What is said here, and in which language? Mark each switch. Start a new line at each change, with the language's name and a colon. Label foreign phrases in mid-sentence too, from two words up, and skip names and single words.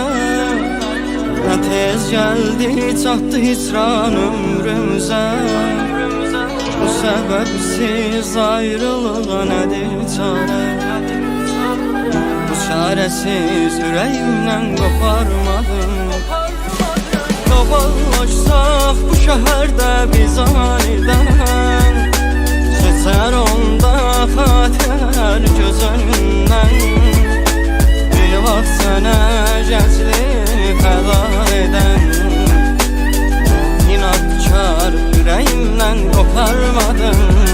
Turkish: Ne tez geldi çattı hicran ömrümüze. Bu sebepsiz ayrılığa nedir çare? Bu çaresiz yüreğimden koparmadım.
Azerbaijani: Qabaqlaşsaq bu şəhərdə biz anidən, keçər onda xatirələr gözündən. Bir vaxt sənə gəncliyini fəda edən, inadkar ürəyimdən qoparmadım.